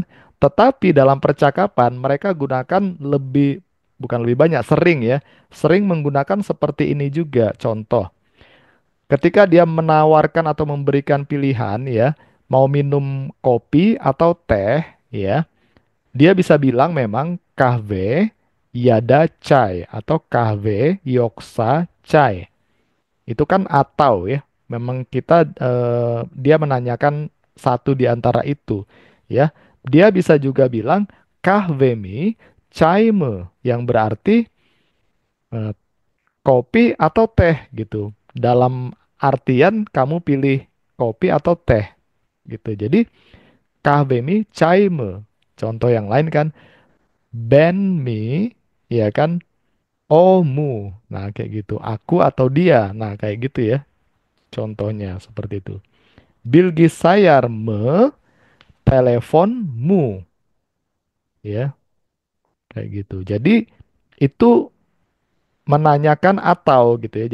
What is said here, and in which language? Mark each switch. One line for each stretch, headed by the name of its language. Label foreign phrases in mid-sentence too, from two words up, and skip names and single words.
Indonesian: Tetapi dalam percakapan mereka gunakan lebih, bukan lebih banyak, sering ya. Sering menggunakan seperti ini juga. Contoh, ketika dia menawarkan atau memberikan pilihan ya, mau minum kopi atau teh ya, dia bisa bilang memang
Turkish: kahve yada chai
Indonesian: atau
Turkish: kahve yoksa chai.
Indonesian: Itu kan atau ya. Memang kita dia menanyakan satu di antara itu ya. Dia bisa juga bilang
Turkish: kahve mi chai me
Indonesian: yang berarti eh, kopi atau teh gitu. Dalam artian kamu pilih kopi atau teh gitu. Jadi
Turkish: kahve mi chai me.
Indonesian: Contoh yang lain kan
Turkish: ben mi
Indonesian: ya kan omu. Nah, kayak gitu. Aku atau dia. Nah, kayak gitu ya. Contohnya seperti itu.
Turkish: Bilgisayar me teleponmu
Indonesian: ya, kayak gitu. Jadi itu menanyakan atau gitu ya.